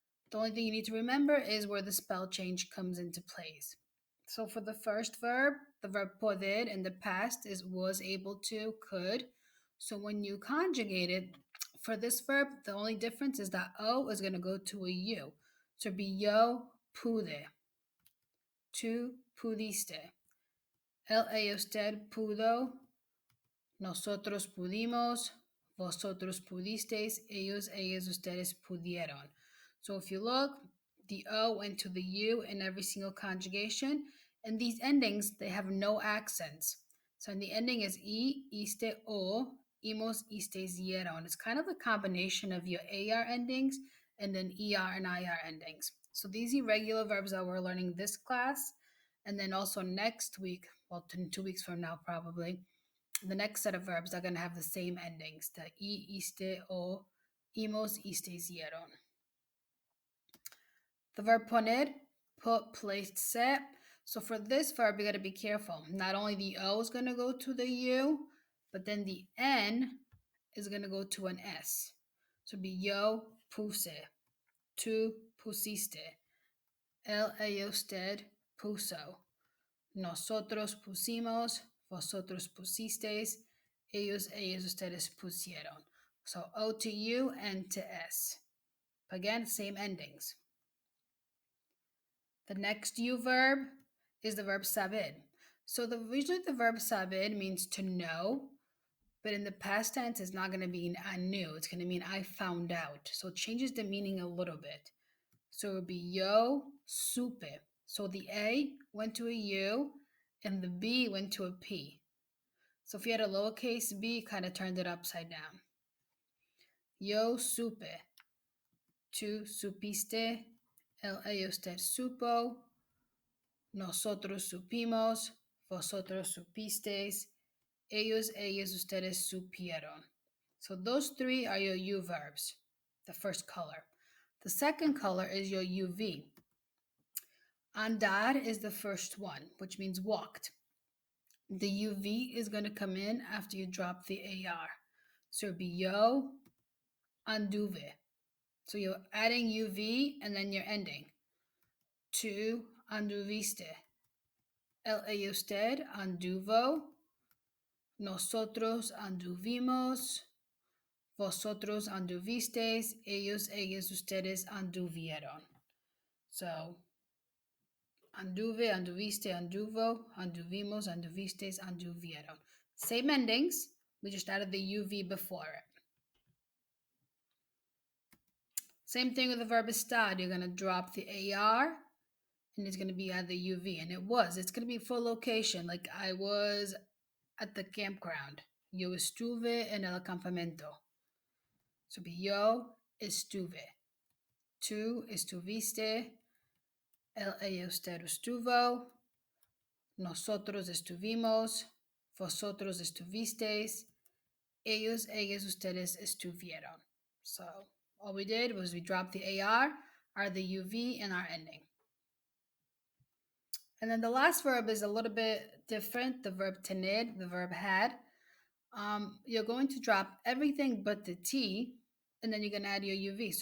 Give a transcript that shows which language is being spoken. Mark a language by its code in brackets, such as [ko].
[en] The only thing you need to remember is where the spell change comes into place. So for the first verb, the verb poder in the past is was able to, could. So when you conjugate it, for this verb, the only difference is that O is going to go to a U. So it'd be [es] yo pude, tú pudiste, usted pudo, nosotros pudimos, vosotros pudisteis, ellos, ustedes pudieron. [en] So if you look, the O went to the U in every single conjugation, and these endings, they have no accents. So the ending is iste, o, imos, istes, dieron. It's kind of a combination of your AR endings and then ER and IR endings. So these irregular verbs that we're learning this class, and then also next week, well, 2 weeks from now probably, the next set of verbs are going to have the same endings, the iste, o, imos, istes, dieron. The verb poner, put, placed, set. So for this verb, you got to be careful. Not only the O is going to go to the U, but then the N is going to go to an S. So be [es] yo puse, tú pusiste, usted puso, nosotros pusimos, vosotros pusisteis, ellos, ustedes pusieron. [en] So O to U, N to S. Again, same endings. The next U verb is the verb saber. So usually the verb saber means to know, but in the past tense, it's not going to mean I knew. It's going to mean I found out. So it changes the meaning a little bit. So it would be [es] yo supe. [en] So the A went to a U and the B went to a P. So if you had a lowercase b, kind of turned it upside down. [es] Yo supe. Tú supiste. Usted supo. Nosotros supimos. Vosotros supisteis. Ellos, ustedes supieron. [en] So those three are your U verbs, the first color. The second color is your UV. Andar is the first one, which means walked. The UV is going to come in after you drop the AR. So it'll be [es] yo anduve. [en] So you're adding UV and then you're ending. [es] Tú anduviste. Usted anduvo. Nosotros anduvimos. Vosotros anduvisteis. Ellos, ustedes anduvieron. So anduve, anduviste, anduvo, anduvimos, anduvisteis, anduvieron. [en] Same endings. We just added the UV before it. Same thing with the verb estar. You're going to drop the AR and it's going to be at the UV. And it's going to be full location. Like I was at the campground. [es] Yo estuve en el campamento. [en] So be [es] yo estuve. Tú estuviste. Ella, usted estuvo. Nosotros estuvimos. Vosotros estuvisteis. Ellos, ellas, ustedes estuvieron. [en] So all we did was we dropped the AR, the UV, and our ending. And then the last verb is a little bit different. The verb tener, the verb had. You're going to drop everything but the T, and then you're going to add your UV.